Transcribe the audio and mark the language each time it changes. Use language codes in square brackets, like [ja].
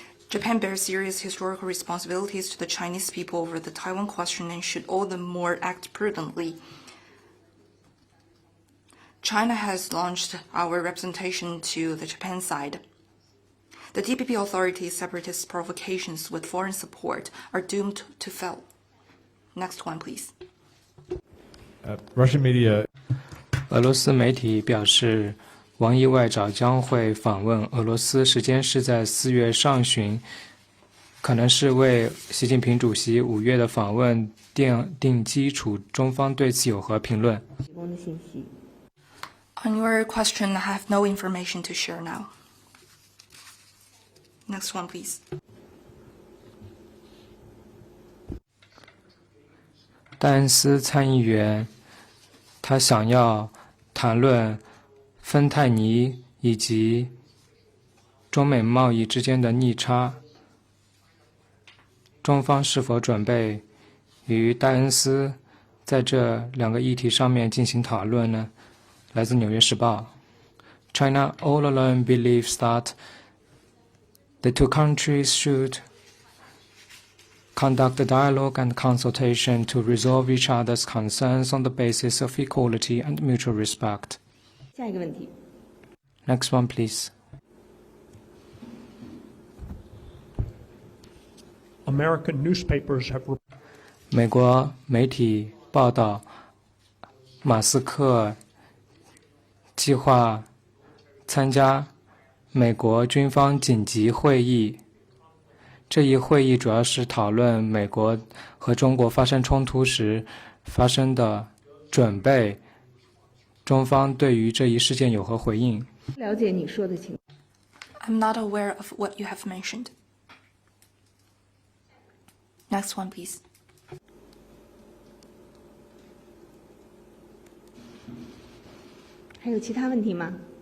[en] Japan bears serious historical responsibilities to the Chinese people over the Taiwan question and should all the more act prudently. China has launched our representation to the Japan side. The TVB authorities' separatist provocations with foreign support are doomed to fail. Next one, please. Russian media. [zh] 俄罗斯媒体表示，王毅外长将会访问俄罗斯，时间是在4月上旬，可能是为习近平主席5月的访问奠定基础。中方对此有何评论？ [en] On your question, I have no information to share now. Next one, please. [zh] 戴恩斯参议员，他想要谈论芬太尼以及中美贸易之间的逆差。中方是否准备与戴恩斯在这2个议题上面进行讨论呢？来自《纽约时报》。 [en] China all along believes that the two countries should conduct a dialogue and consultation to resolve each other's concerns on the basis of equality and mutual respect. [zh] 下一个问题。 [en] Next one, please. American newspapers have [zh] 美国媒体报道，马斯克计划参加美国军方紧急会议。这一会议主要是讨论美国和中国发生冲突时发生的准备，中方对于这一事件有何回应？了解你说的情况。 [en] I'm not aware of what you have mentioned. Next one, please. [zh] 还有其他问题吗？